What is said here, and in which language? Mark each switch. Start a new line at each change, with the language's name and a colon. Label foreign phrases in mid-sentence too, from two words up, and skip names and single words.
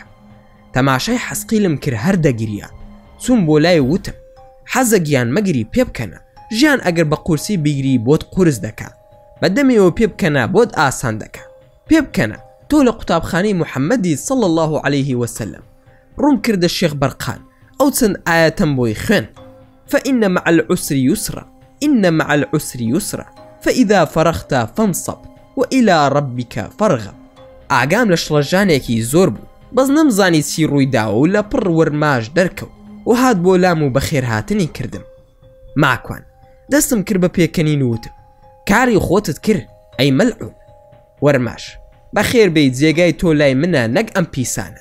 Central Kurdish: تەماشای حەسقیلم کرد هەر دەگیریا. چوون بۆ لای وتم حەزە گیان مەگری پێ بکەنە، ژیان ئەگەر بە قورسی بیگری بۆت قورس دەکا، بەدەمەوە پێ بکەنە بۆت ئاسان دەکا. پێ بکەنە تۆ لە قوتابخانەی محەممەدی
Arabic: صلی الله عليه وسلم.
Central Kurdish: ڕوون کردە شێخ بەرقان ئەو چەند ئاەتەم بۆی خوێن
Arabic: فإن مع العسر يسرا إن مع العسر يسرا فإذا فرغت فانصب وإلى ربك فارغب.
Central Kurdish: ئاگام لە شڵەژانێکی زۆر بوو، بەس نەمزانی چی ڕوویداوە و لە پڕ وەرماش دەرکەوت و هات بۆ لام و بەخێرهاتنی کردم. ماکوان دەستم کرد بە پێکەنین وتم کاری خۆتت کرد ئەی مەلعون. وەرماش بەخێر بێیت جێگای تۆ لای منە نەک ئەم پیسانە.